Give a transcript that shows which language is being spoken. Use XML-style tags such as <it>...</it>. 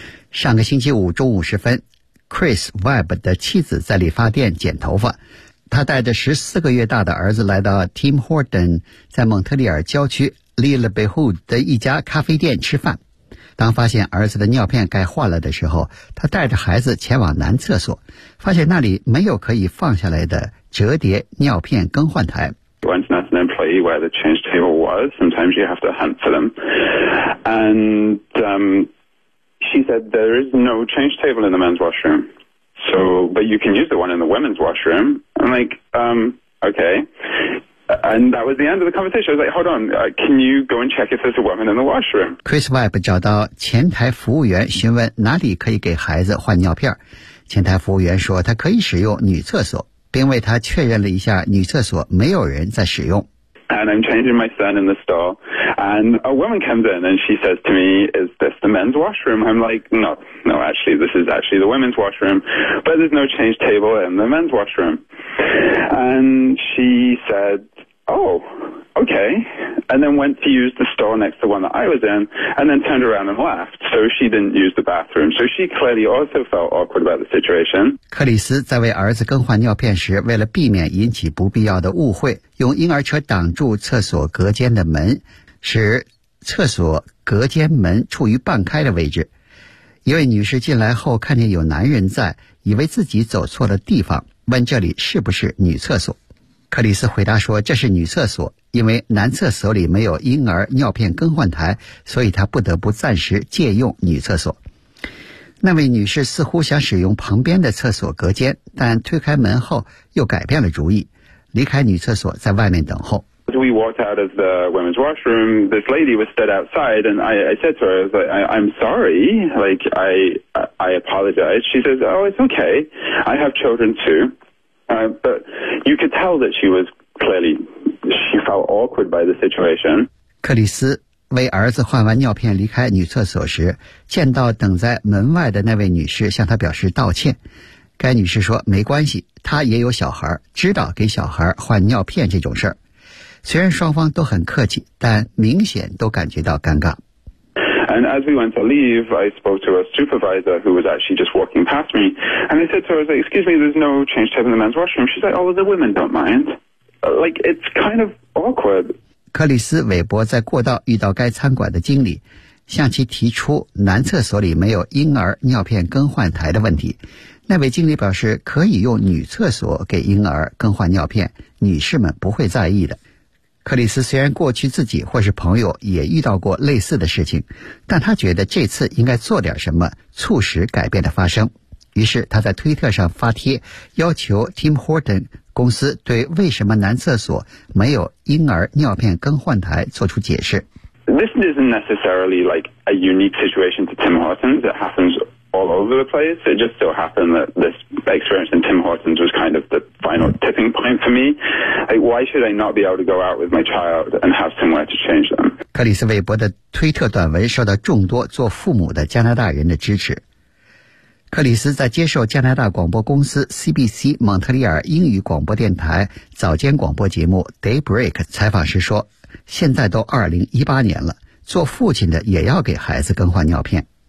<zh>上个星期五中午时分， Chris Webb 的妻子在理发店剪头发，他带着14个月大的儿子来到 Tim Horton 在蒙特利尔郊区 Little Bayhood 的一家咖啡店吃饭。当发现儿子的尿片该换了的时候，他带着孩子前往男厕所，发现那里没有可以放下来的折叠尿片更换台。</zh> <en>Once not an employee where the change table was, sometimes you have to hunt for them. And she said there is no change table in the men's washroom. So, but you can use the one in the women's washroom. I'm like, okay. And that was the end of the conversation. I was like, hold on, can you go and check if there's a woman in the washroom?</en> <zh>Chris Webb 找到前台服务员询问哪里可以给孩子换尿片。前台服务员说他可以使用女厕所，并为他确认了一下女厕所没有人在使用。</zh> <en>And I'm changing my son in the stall. And a woman comes in and she says to me, is this the men's washroom? I'm like, no, actually, this is actually the women's washroom. But there's no change table in the men's washroom. And she said, oh, okay. And then went to use the stall next to the one that I was in and then turned around and left. So she didn't use the bathroom. So she clearly also felt awkward about the situation.</en> <zh>克里斯在为儿子更换尿片时，为了避免引起不必要的误会，用婴儿车挡住厕所隔间的门，使厕所隔间门处于半开的位置。一位女士进来后看见有男人在，以为自己走错了地方，问这里是不是女厕所。克里斯回答说这是女厕所，因为男厕所里没有婴儿尿片更换台，所以他不得不暂时借用女厕所。那位女士似乎想使用旁边的厕所隔间，但推开门后又改变了主意，离开女厕所在外面等候。</zh> <en>As we walked out of the women's washroom, this lady was stood outside, and I said to her, I'm sorry, like, I apologize. She says, oh, it's okay. I have children too. But you could tell that she was clearly, she felt awkward by the situation.</en> <zh>克里斯为儿子换完尿片离开女厕所时，见到等在门外的那位女士向她表示道歉。该女士说没关系，她也有小孩，知道给小孩换尿片这种事儿。虽然双方都很客气，但明显都感觉到尴尬。</zh> <en>And as we went to leave, I spoke to a supervisor who was actually just walking past me, and I said to her, "Excuse me, there's no change table in the men's washroom." She's like, "Oh, the women don't mind." Like it's kind of awkward.</en> <zh>克里斯·韦伯在过道遇到该餐馆的经理，向其提出男厕所里没有婴儿尿片更换台的问题。那位经理表示可以用女厕所给婴儿更换尿片，女士们不会在意的。克里斯虽然过去自己或是朋友也遇到过类似的事情，但他觉得这次应该做点什么促使改变的发生。于是他在推特上发帖，要求 Tim Horton 公司对为什么男厕所没有婴儿尿片更换台做出解释。</zh> <en>This isn't necessarily like a unique situation to Tim Hortons. It happens all over the place. It just so happened that this experience in Tim Hortons was kind of the final tipping point for me. Like, why should I not be able to go out with my child and have somewhere to change them?</en> <zh>克里斯·韦伯的推特短文受到众多做父母的加拿大人的支持。克里斯在接受加拿大广播公司 CBC 蒙特利尔英语广播电台早间广播节目 Daybreak 采访时说，现在都2018年了，做父亲的也要给孩子更换尿片。</zh>